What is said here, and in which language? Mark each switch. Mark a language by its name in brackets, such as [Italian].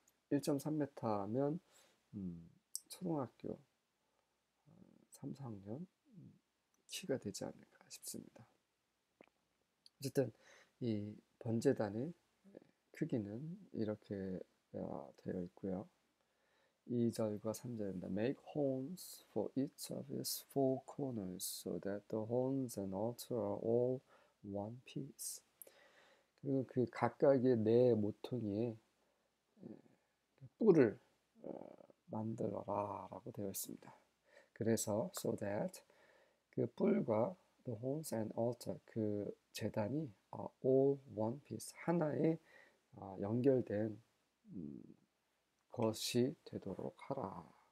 [Korean] 1.3m면 초등학교 3, 4학년 키가 되지 않을까 싶습니다. 어쨌든 이 번제단의 크기는 이렇게 되어 있고요. 2절과 3절입니다. [English] Make horns for each of its four corners so that the horns and altar are all one piece. [Korean] 그리고 그 각각의 네 모퉁이에 뿔을 만들어라 라고 되어 있습니다. 그래서 [English] so that [Korean] 그 뿔과 [English] the horns and altar [Korean] 그 제단이 [English] all one piece [Korean] 하나의 연결된 것이 되도록 하라.